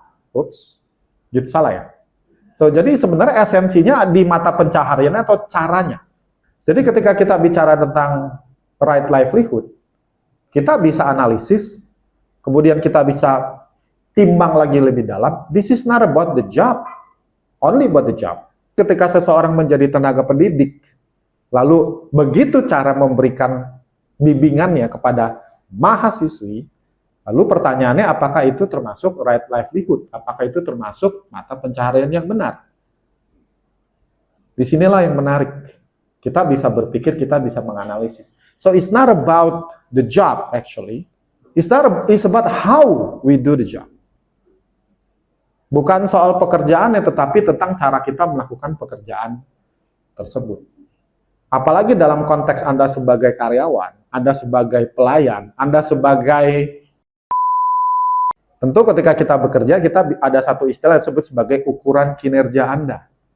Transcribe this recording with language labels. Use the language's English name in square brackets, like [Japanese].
[Indonesian] Ups, gitu salah ya. So, jadi sebenarnya esensinya di mata pencahariannya atau caranya. Jadi ketika kita bicara tentang right livelihood, kita bisa analisis, kemudian kita bisa timbang lagi lebih dalam. [English] This is not about the job, only about the job. [Indonesian] Ketika seseorang menjadi tenaga pendidik, lalu begitu cara memberikan bimbingannya kepada mahasiswi, lalu pertanyaannya apakah itu termasuk right livelihood? Apakah itu termasuk mata pencaharian yang benar? Disinilah yang menarik. Kita bisa berpikir, kita bisa menganalisis. [English] So it's not about the job actually. It's about how we do the job. [Indonesian] Bukan soal pekerjaannya, tetapi tentang cara kita melakukan pekerjaan tersebut. Apalagi dalam konteks Anda sebagai karyawan, Anda sebagai pelayan, Anda sebagai... Tentu ketika kita bekerja, kita ada satu istilah yang disebut sebagai ukuran kinerja Anda.